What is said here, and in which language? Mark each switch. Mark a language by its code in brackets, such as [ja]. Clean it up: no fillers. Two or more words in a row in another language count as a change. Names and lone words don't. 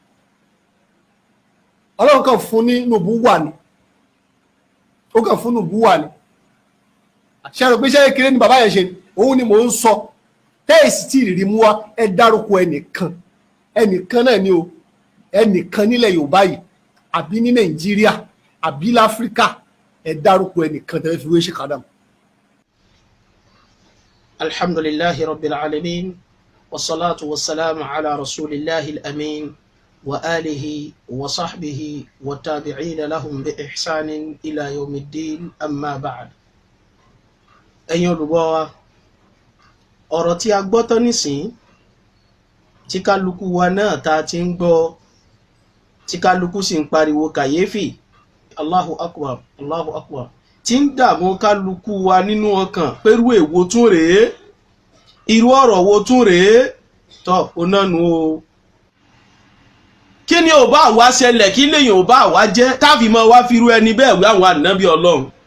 [yo] Ọlọ́run kan fún ní nubuwa ni ó kàn fún nubuwa ni ṣe rò pé iṣẹ́ kékeré ni bàbá yẹn ṣe òun ni mò ń sọ tẹ́ẹ̀sì tí ìrírí mú wá ẹ dárúkọ ẹnìkan náà ni o ẹnìkan nílẹ̀ Yorùbá yìí àbí ní Nàìjíríà àbí láfíríkà ẹ dárúkọ ẹnìkan tẹ́lẹ̀ fi wé Sheikh Adam. [ar] الحمد لله رب العالمين والصلاة والسلام على رسول الله الأمين وآله وصحبه وتابعين لهم بإحسان إلى يوم الدين أما بعد. [yo] Ẹ̀yin olùgbọ́ wa ọ̀rọ̀ tí a gbọ́ tán nísìn tí kálukú wa náà ta ti ń gbọ́ tí kálukú sì ń pariwo kàyéfì [ar] الله أكبر الله أكبر [yo] tí ń dààmú kálukú wa nínú ọkàn pẹ̀lú èwo tún rèé irú ọ̀rọ̀ wo tún rèé tọ́ onánu o kí ni ò bá wá ṣẹlẹ̀ kí lèyìn ò bá wá jẹ́ táàfì mọ́ wá fi irú ẹni bẹ́ẹ̀ wí àwọn ànábì Ọlọ́run